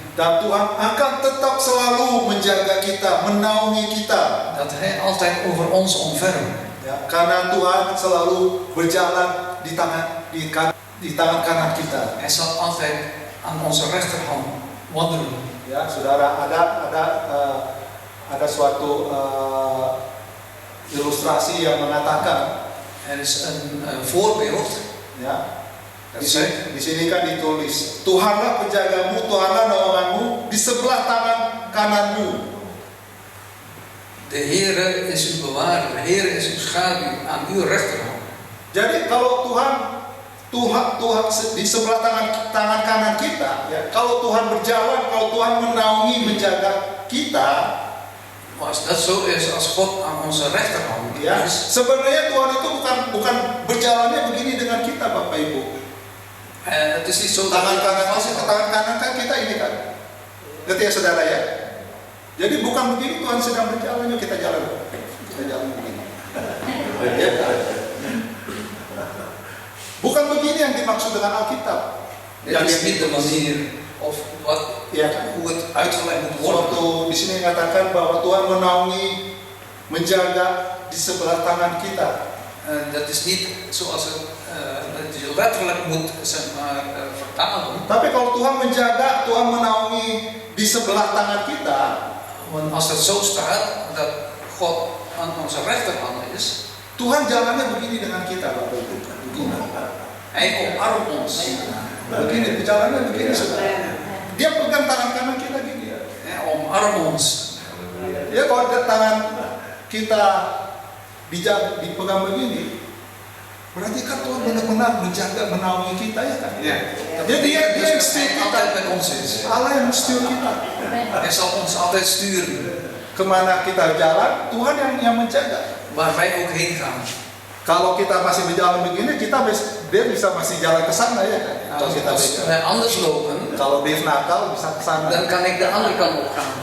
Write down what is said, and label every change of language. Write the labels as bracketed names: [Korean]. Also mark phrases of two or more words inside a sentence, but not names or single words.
[Indonesian] Dan Tuhan akan tetap selalu menjaga kita, menaungi kita. [Dutch] Dat Hij altijd over ons ontfermt. [Indonesian] Ya, karena Tuhan selalu berjalan di tangan kanan kita. [Dutch] Hij zal altijd aan onze rechterhand wandelen. [Indonesian] Ya, saudara, ada suatu ilustrasi yang mengatakan, [Dutch] Er is een voorbeeld. [Indonesian] ya, di sini kan ditulis, Tuhanlah penjagamu, Tuhanlah naunganmu di sebelah tangan kananmu. [Dutch] De Heere is uw bewaarder, de Heere is uw schaduw aan uw rechterhand. [Indonesian] Jadi kalau Tuhan di sebelah tangan kanan kita, ya, kalau Tuhan berjalan, kalau Tuhan menaungi, menjaga kita, [Dutch] Maar als dat zo is, als God aan onze rechterhand [Indonesian] ya, [Dutch] is, [Indonesian] sebenarnya Tuhan itu bukan berjalannya begini dengan kita, Bapak Ibu. [Dutch] het is niet zo dat [Indonesian] Tangan [Dutch] hij [Indonesian] kanan kan kita ini kan, ngerti ya saudara ya? Jadi bukan begini Tuhan sedang berjalan, yuk kita jalan begini. Bukan begini yang dimaksud dengan Alkitab. [Dutch] dit is niet de manier of wat, [Indonesian] Ya, [Dutch] hoe het uitgelegd moet worden. [Indonesian] waktu di sini mengatakan bahwa Tuhan menaungi, menjaga di sebelah tangan kita. [Dutch] Dat is niet zoals dat je letterlijk moet zeg maar, vertalen. [Indonesian] Tapi kalau Tuhan menjaga, Tuhan menaungi di sebelah tangan kita, [Dutch] Want als het zo staat dat God aan onze rechterhand is, [Indonesian] Tuhan jalannya begini dengan kita, Bapak Ibu. Begini. [Dutch] Hij omarmt ons. [Indonesian] Begini, jalannya begini, saudara. Dia pegang tangan kanan kita gini. [Dutch] Hij omarmt ons. [Indonesian] Ya, kalau ada tangan kita dipegang begini, berarti kan Tuhan benar-benar menjaga, menaungi kita, ya kan? Jadi dia yang setir [Dutch] Hij [Indonesian] kita. [Dutch] altijd met ons is. [Indonesian] Allah yang setir kita. [Dutch] Hij zal ons altijd sturen [Indonesian] Kemana kita jalan, Tuhan yang menjaga. [Dutch] waar wij ook heen gaan. [Indonesian] Kalau kita masih berjalan begini, dia bisa masih jalan ke sana, ya kan? Kalau kita [Dutch] Als wij anders lopen, [Indonesian] kalau dia nakal bisa ke sana. [Dutch] dan kan ik de andere kant op gaan.